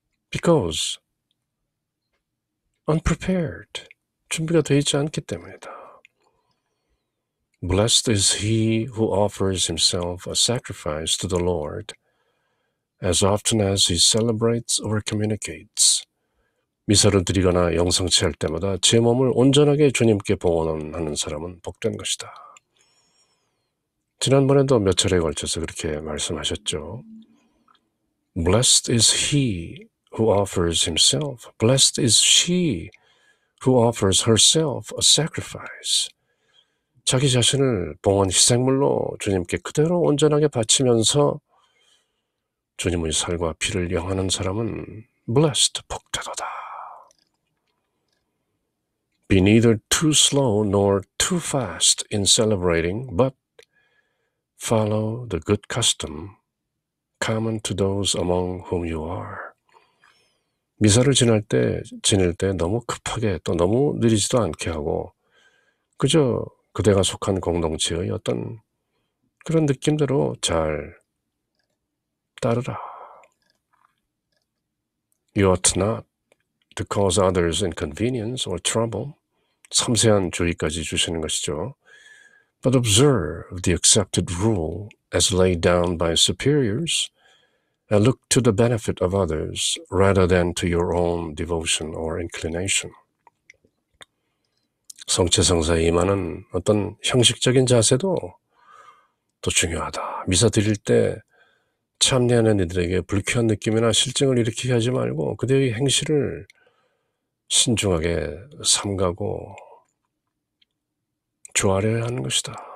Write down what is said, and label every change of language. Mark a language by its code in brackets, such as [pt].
[en] Because unprepared, [ko] 준비가 되어 있지 않기 때문이다. [en] Blessed is he who offers himself a sacrifice to the Lord as often as he celebrates or communicates. [ko] 미사를 드리거나 영성체할 때마다 제 몸을 온전하게 주님께 봉헌하는 사람은 복된 것이다. 지난번에도 몇 차례에 걸쳐서 그렇게 말씀하셨죠. [en] Blessed is he who offers himself. Blessed is she who offers herself a sacrifice. [ko] 자기 자신을 봉헌 희생물로 주님께 그대로 온전하게 바치면서 주님의 살과 피를 영하는 사람은 blessed, 복되도다. [en] Be neither too slow nor too fast in celebrating, but follow the good custom common to those among whom you are. [ko] 미사를 지낼 때 너무 급하게 또 너무 느리지도 않게 하고 그저 그대가 속한 공동체의 어떤 그런 느낌대로 잘 따르라. [en] You ought not to cause others inconvenience or trouble. [ko] 섬세한 주의까지 주시는 것이죠. [en] But observe the accepted rule as laid down by superiors and look to the benefit of others rather than to your own devotion or inclination. [ko] 성체성사에 임하는 어떤 형식적인 자세도 또 중요하다. 미사 드릴 때 참여하는 이들에게 불쾌한 느낌이나 실증을 일으키게 하지 말고 그들의 행실을 신중하게 삼가고 조아려야 하는 것이다.